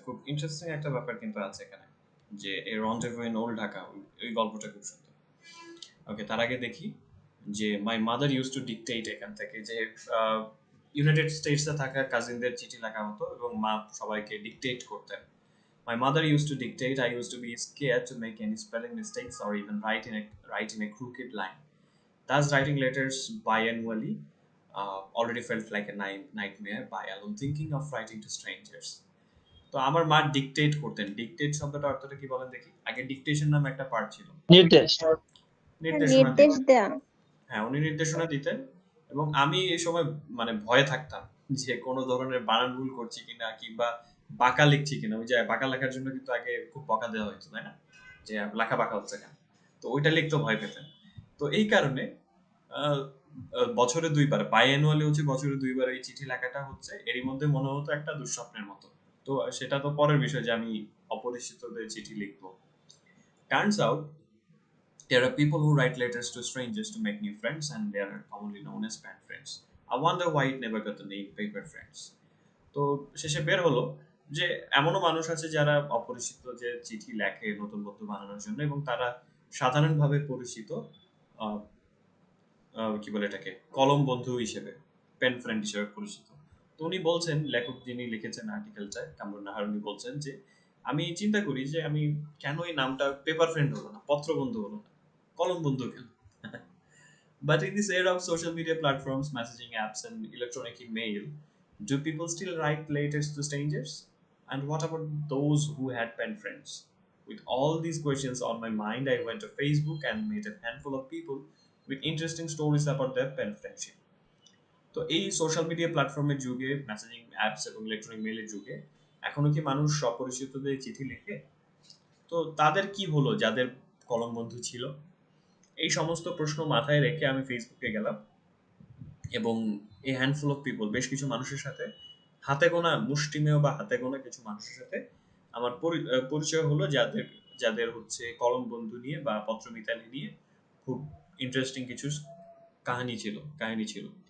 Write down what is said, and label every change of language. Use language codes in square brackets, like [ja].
[bn] খুব ইন্টারেস্টিং একটা ব্যাপার কিন্তু আছে এখানে, যে এই রন্ডেভু ইন ওল্ড ঢাকা, ওই গল্পটা খুব সুন্দর। ওকে, তার আগে দেখি যে my mother use to dictate, এখান থেকে যে ইউনাইটেড স্টেটসে থাকা কাজিনদের চিঠি লেখা হতো এবং মা সবাইকে ডিকটেট করতেন। [en] My mother used to dictate. I used to be scared to make any spelling mistakes or even write in a crooked line. Thus, writing letters biannually already felt like a nightmare by alone thinking of writing to strangers. [bn] তো আমার মা dictate করতেন। Dictate শব্দটা অর্থটা কি বলেন দেখি? আগে ডিকটেশন নামে একটা পার্ট ছিল, নির্দেশ। নির্দেশনা নির্দেশ দিতেন। দেয়া। হ্যাঁ, উনি নির্দেশনা দিতেন এবং আমি এই সময় মানে ভয়ে থাকতাম যে কোনো ধরনের বানান ভুল করছি কিনা, কিংবা বাঁকা লিখছি কিনা। ওই যে বাঁকা লেখার জন্য কিন্তু আগে খুব বকা দেওয়া হতো, তাই না, যে লেখা বাঁকা হচ্ছে কেন। তো ওইটা লিখতে ভয় পেতেন। তো এই কারণে আহ, বছরে 2 বার, বাই-অ্যানুয়ালি হচ্ছে বছরে 2 বার এই চিঠি লেখাটা হচ্ছে এরই মধ্যে মনে হতো একটা দুঃস্বপ্নের মতো। তো সেটা তো পরের বিষয় যে আমি অপরিচিতদের চিঠি লিখবো। [en] Turns out there are people who write letters to strangers to make new friends, and they are commonly known as pen friends. I wonder why it never got the name paper friends. [bn] তো শেষে বের হলো যে এমনও মানুষ আছে যারা অপরিচিত যে চিঠি লেখে নতুন বন্ধু বানানোর জন্য, এবং তারা সাধারণভাবে পরিচিত আহ, কি বলে এটাকে, কলম বন্ধু হিসেবে, পেন ফ্রেন্ড হিসেবে পরিচিত। তো উনি বলছেন, লেখক যিনি লিখেছেন আর্টিকেলটায়, কামরুন নাহার, উনি বলছেন যে আমি চিন্তা করি যে আমি কেন এই নামটা পেপার ফ্রেন্ড হলো না, পত্র বন্ধু হলো না, কলম বন্ধু কেন? [en] But in this era of social media platforms, messaging apps, and electronic email, do people still write letters to strangers? And what about those who had pen friends? With all these questions on my mind, I went to Facebook and met a handful of people with interesting stories about their pen friendship. [bn] তো এই social media প্ল্যাটফর্মের যুগে, messaging apps এবং electronic মেইলের যুগে এখনো কি মানুষ অপরিচিতদের চিঠি লেখে? তো তাদের কি হলো যাদের কলম বন্ধু ছিল? এই সমস্ত প্রশ্ন মাথায় রেখে আমি ফেসবুকে গেলাম এবং এই হ্যান্ডফুল অফ পিপল, বেশ কিছু মানুষের সাথে, হাতে গোনা মুষ্টিমেয় বা হাতে গোনা কিছু মানুষের সাথে আমার পরিচয় হলো, যাদের যাদের হচ্ছে কলম বন্ধু নিয়ে বা পত্র মিতালি নিয়ে খুব ইন্টারেস্টিং কিছু কাহিনী ছিল।